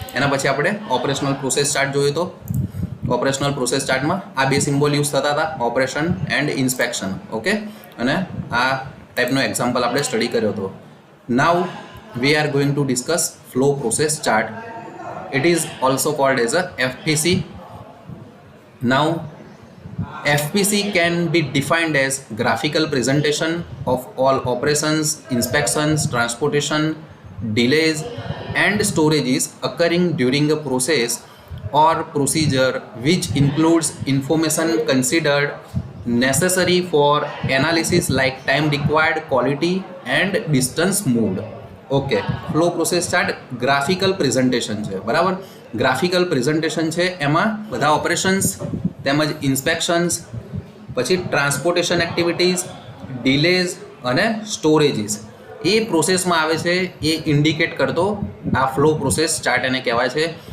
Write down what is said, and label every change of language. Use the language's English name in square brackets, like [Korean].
[Gujarati] એના પછી આપણે ઓપરેશનલ પ્રોસેસ ચાર્ટ જોયું તો ઓપરેશનલ પ્રોસેસ ચાર્ટમાં આ બે સિમ્બોલ યુઝ થતા હતા, ઓપરેશન એન્ડ ઇન્સ્પેક્શન, ઓકે, અને આ ટાઈપનો એક્ઝામ્પલ આપણે સ્ટડી કર્યો હતો. [English] Now we are going to discuss flow process chart. It is also called as a FPC. Now FPC can be defined as graphical presentation of all operations, inspections, transportation, delays and storages occurring during a process or procedure which includes information considered necessary for analysis like time required, quality and distance moved. [Gujarati] Okay, flow process chart graphical presentation છે, બરાબર. Graphical presentation છે, એમાં બધા operations તેમજ ઇન્સ્પેક્શન્સ, પછી transportation activities, ડિલેઝ અને સ્ટોરેજીસ એ પ્રોસેસમાં આવે છે, એ ઇન્ડિકેટ કરતો આ ફ્લો પ્રોસેસ ચાર્ટ એને કહેવાય છે.